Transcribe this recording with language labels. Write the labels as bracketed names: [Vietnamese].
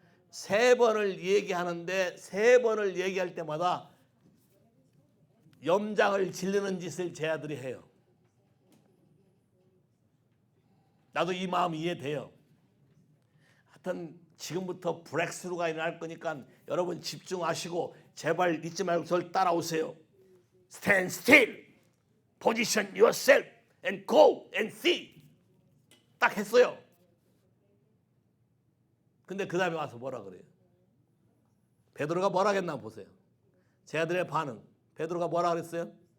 [Korean] 3번을 얘기하는데 3번을 얘기할 때마다 염장을 지르는 짓을 제 아들이 해요. 나도 이 마음 이해돼요. 하여튼 지금부터 브렉스루가 일어날 거니까 여러분 집중하시고 제발 잊지 말고 저를 따라오세요. [English] Stand still, position yourself and go and see. [Korean] 딱 했어요. 근데 그 다음에 와서 뭐라 그래요? 베드로가 뭐라 했나 보세요. 제 아들의 반응. 베드로가 뭐라 그랬어요?